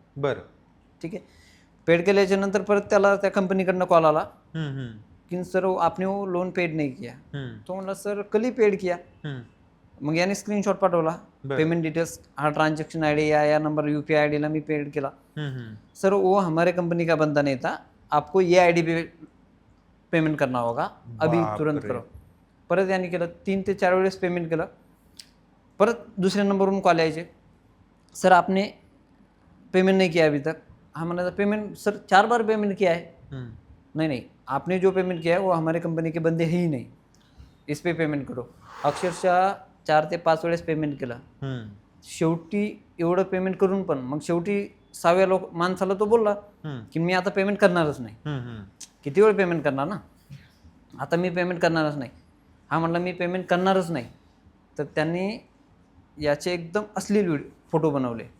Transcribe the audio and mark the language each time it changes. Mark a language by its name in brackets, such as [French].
[Marathi] बरं, ठीक आहे. पेड केल्याच्या नंतर परत त्याला त्या कंपनीकडनं कॉल आला कि [Hindi] सर आपने वो लोन पेड नहीं किया. [Marathi] तो म्हणला [Hindi] सर कल ही पेड किया. [Marathi] मग याने स्क्रीनशॉट पाठवला, पेमेंट डिटेल्स, हा ट्रांजेक्शन ID या नंबर UPI ID ला मी पेड केला. [Hindi] सर वो हमारे कंपनी का बंदा नहीं था, आपको ये ID पे पेमेंट करना होगा, अभी तुरंत करो. [Marathi] परत याने केलं, 3 ते 4 वेळेस पेमेंट केलं. परत दुसऱ्या नंबरवरून कॉल यायचे, [Hindi] सर आपने पेमेंट नहीं किया अभी तक. हाँ मैंने पेमेंट सर 4 बार पेमेंट किया है. नहीं आपने जो पेमेंट किया है वो हमारे कंपनी के बंदे ही नहीं, इस पे पेमेंट करो. [Marathi] अक्षरशः 4 ते 5 वेळेस पेमेंट केलं. शेवटी एवढं पेमेंट करून पण मग शेवटी 6व्या माणसाला तो बोलला की मी आता पेमेंट करणारच नाही. किती वेळ पेमेंट करणार ना, आता मी पेमेंट करणारच नाही. हा म्हणला मी पेमेंट करणारच नाही. तर त्यांनी याचे एकदम अश्लील फोटो बनवले.